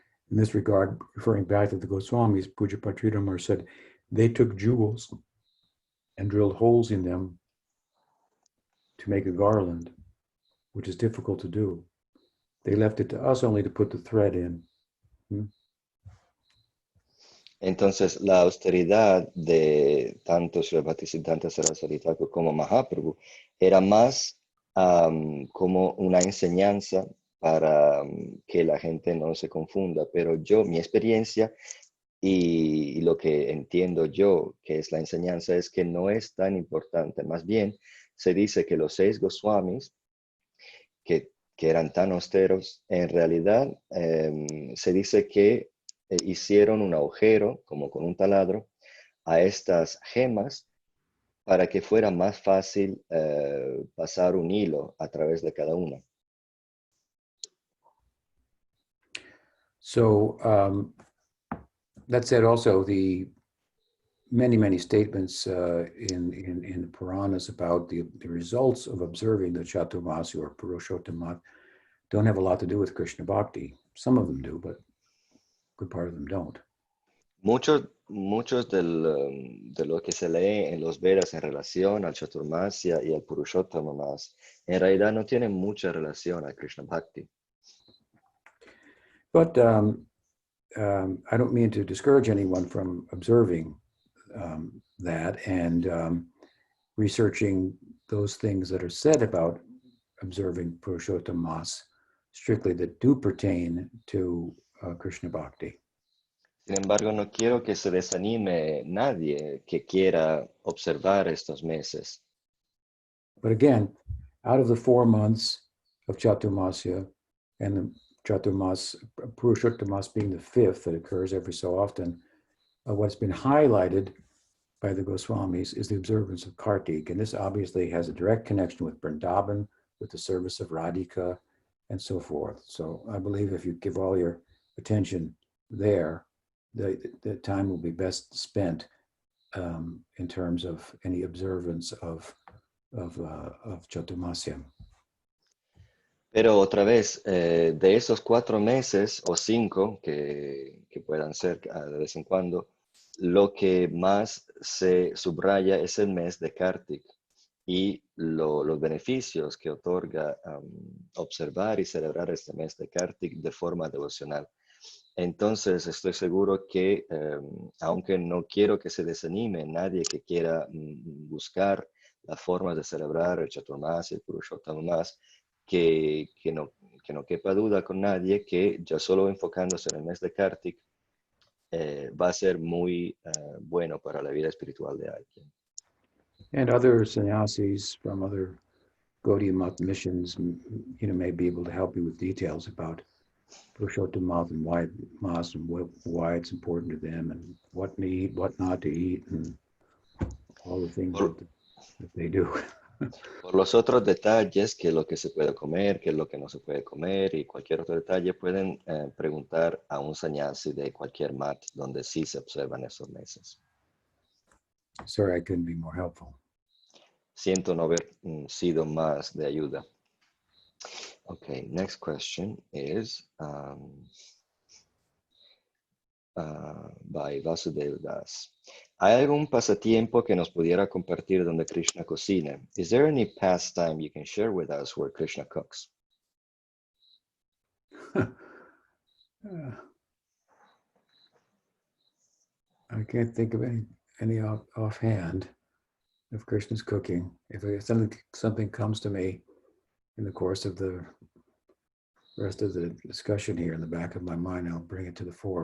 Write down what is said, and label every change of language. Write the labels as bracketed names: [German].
[English] In this regard, referring back to the Goswamis, Puja Patridhamar said, they took jewels and drilled holes in them to make a garland, which is difficult to do. They left it to us only to put the thread in. [Spanish] Entonces, la austeridad de tanto Sri Bhaktisiddhanta Saraswati Thakur como Mahaprabhu era más como una enseñanza para que la gente no se confunda. Pero mi experiencia y lo que entiendo yo que es la enseñanza es que no es tan importante. Más bien, se dice que los 6 Goswamis, que eran tan austeros, en realidad se dice que hicieron un agujero, como con un taladro, a estas gemas para que fuera más fácil pasar un hilo a través de cada una. [English] So that said, also the many statements in the Puranas about the results of observing the Chaturmasya or Purushottam don't have a lot to do with Krishna Bhakti. Some of them do, but a good part of them don't. [Spanish] Muchos de lo que se lee en los Vedas en relación al Chaturmasya y al Purushottama, en realidad no tienen mucha relación a Krishna Bhakti. [English] But I don't mean to discourage anyone from observing that and researching those things that are said about observing Purushottam Mas strictly that do pertain to Krishna Bhakti. [Spanish] Sin embargo, no quiero que se desanime nadie que quiera observar estos meses. [English] But again, out of the 4 months of Chaturmasya, and the Chaturmas, Purushottam Mas being the 5th that occurs every so often, what's been highlighted by the Goswamis is the observance of Kartik. And this obviously has a direct connection with Vrindavan, with the service of Radhika, and so forth. So I believe if you give all your attention there, the time will be best spent in terms of any observance of Chaturmasya. [Spanish] Pero otra vez, de esos 4 meses o 5 que puedan ser de vez en cuando, lo que más se subraya es el mes de Kartik y los beneficios que otorga observar y celebrar este mes de Kartik de forma devocional. Entonces, estoy seguro que, aunque no quiero que se desanime nadie que quiera buscar la forma de celebrar el Chaturmasya y el Purushottama, que no quepa duda con nadie que ya solo enfocándose en el mes de Kartik va a ser muy bueno para la vida espiritual de alguien. [English] And other sannyasis from other Gaudiya Math missions, may be able to help you with details about Purushottam Math and why it's important to them and what to eat, what not to eat, and all the things that they do. [Spanish] Por los otros detalles, qué es lo que se puede comer, qué es lo que no se puede comer y cualquier otro detalle, pueden preguntar a un sannyasi de cualquier mat donde sí se observan esos meses. [English] Sorry, I couldn't be more helpful. [Spanish] Siento no haber sido más de ayuda. [English] Okay, next question is by Vasudev Das. [Spanish] ¿Hay algún pasatiempo que nos pudiera compartir donde Krishna cocina? [English] Is there any pastime you can share with us where Krishna cooks? I can't think of any offhand of Krishna's cooking. If something comes to me in the course of the rest of the discussion here in the back of my mind, I'll bring it to the fore.